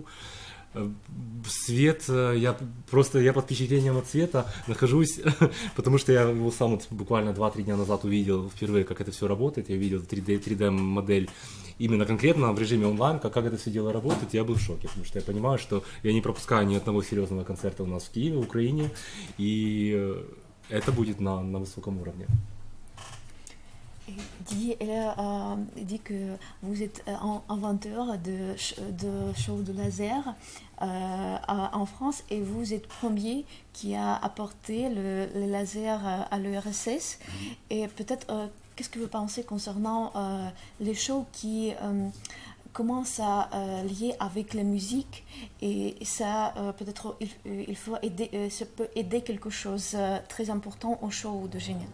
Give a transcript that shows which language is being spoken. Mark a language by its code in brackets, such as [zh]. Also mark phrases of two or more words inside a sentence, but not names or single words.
[ru] Свет, я под впечатлением от цвета нахожусь, потому что я его сам вот буквально 2-3 дня назад увидел впервые, как это все работает, я увидел 3D модель именно конкретно в режиме онлайн, как это все дело работает, я был в шоке, потому что я понимаю, что я не пропускаю ни одного серьезного концерта у нас в Киеве, в Украине, и это будет на высоком уровне. [fr] Elle dit que vous êtes inventeur de shows de laser en France et vous êtes premier qui a apporté le laser à l'URSS. Et peut-être, qu'est-ce que vous pensez concernant les shows qui commencent à lier avec la musique et ça peut-être il faut aider, ça peut aider quelque chose très important au show de Génial.